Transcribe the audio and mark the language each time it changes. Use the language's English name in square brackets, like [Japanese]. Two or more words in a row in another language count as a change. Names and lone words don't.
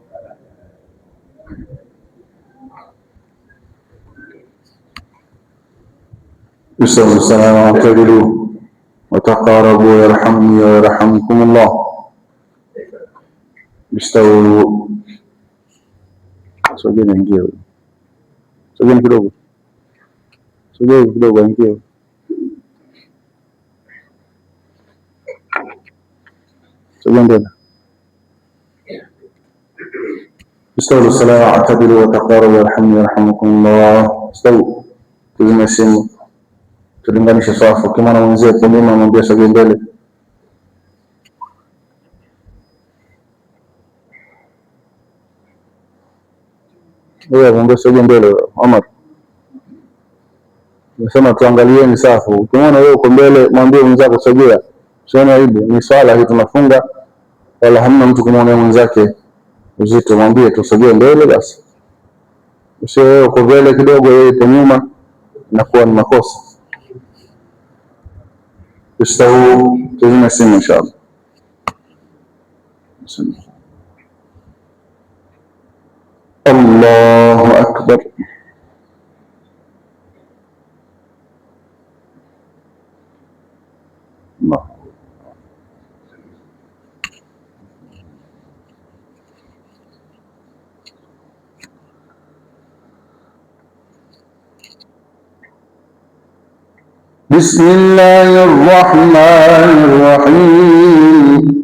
[Arabic] استووا السلام واعتدلوا وتقاربوا يرحمني ويرحمكم الله. استووا. [Swahili] Sogeni ingie. Sogeni kidogo. Sogeni kidogo ingie. Sogeni tena. [Arabic] استووا الصلاة واعتدلوا وتقاربوا يرحمني ويرحمكم الله. استووا. [Swahili] Tuzime simu. Tulinganishe safu. Kama na mwenzie kwa nyuma mwambie sogea mbele. Wewe mwambie sogea mbele Omar. Nasema tuangalieni safu. Ukiona wewe uko mbele mwambie mwenzako sogea. Usione aibu. Ni swala hii tunafunga wala hamna mtu kumwona mwenzake uzito. Mwambie tusogee mbele basi. Usio wewe uko mbele kidogo wewe uko nyuma inakuwa ni makosa. Ustawu tuzime simu inshallah. [Arabic] الله أكبر. Allah. بسم الله الرحمن الرحيم.